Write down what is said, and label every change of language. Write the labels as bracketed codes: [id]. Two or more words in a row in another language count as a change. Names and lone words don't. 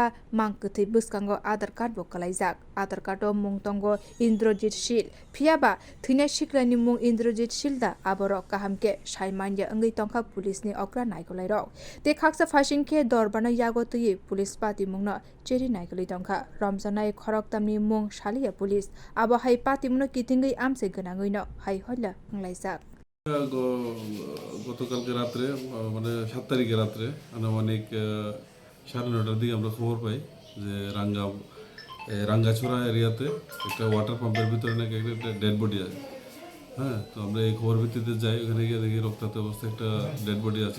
[trp] मांग गथै बुसकांग आधार कार्ड बो कलायजाक आधार कार्ड मुं तंग इन्द्रजित शील फियाबा थैनाय सिक्लानि मुं इन्द्रजित शीलदा आबर काहामके साइ मानया ओंगै तंखा पुलिसनि अग्रा नायकलाय रक ते खाकसा फासिनके दरबाना यागो तुयै पुलिस पाति मुंनो चेरि नायकलै तंखा रमजानाय खरक तामनि मुं सालिया पुलिस आबो हाइ पाति मुंनो किथिंगै आमसे गोनाङैनो हाइ हल्ला हंलायजाक [bn] গতকালকে রাত্রে মানে 7 তারিখে রাত্রে আনুমানিক 9:30টার দিকে আমরা খবর পাই যে রাঙ্গাছড়া এরিয়াতে একটা [en] water pumper [bn] ভিতরে নাকি একটা [en] dead body [bn] আছে। হ্যাঁ, তো আমরা এই খবর ভিত্তিতে যাই, ওখানে গিয়ে দেখি রক্তাক্ত অবস্থায় একটা [en] dead body [bn] আছিল।